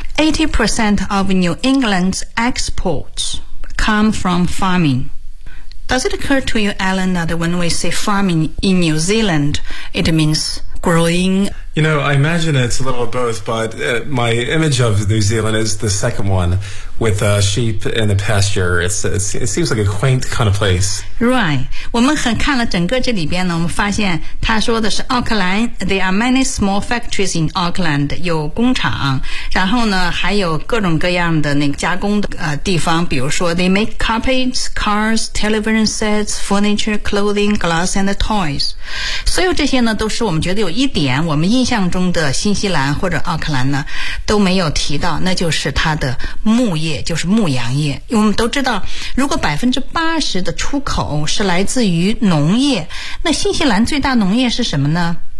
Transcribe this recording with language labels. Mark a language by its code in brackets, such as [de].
[en] 80% of New England's exports come from farmingDoes it occur to you, Alan, that when we say farming in New Zealand, it means growing? You know, I imagine it's a little of both, but my image of New Zealand is the second one, with sheep in the pasture. It seems like a quaint kind of place. Right. [zh] 我们很看了整个这里边呢，我们发现他说的是奥克兰。 [en] There are many small factories in Auckland, [zh] 有工厂，然后呢，还有各种各样的那个加工的地方，比如说 [en] they make carpets, cars, television sets, furniture, clothing, glass and toys. [zh] 所有这些呢，都是我们觉得有一点我们印象中的新西兰或者奥克兰呢都没有提到，那就是它的牧业，就是牧羊业。因为我们都知道，如果 80% 的出口是来自于农业，那新西兰最大农业是什么呢？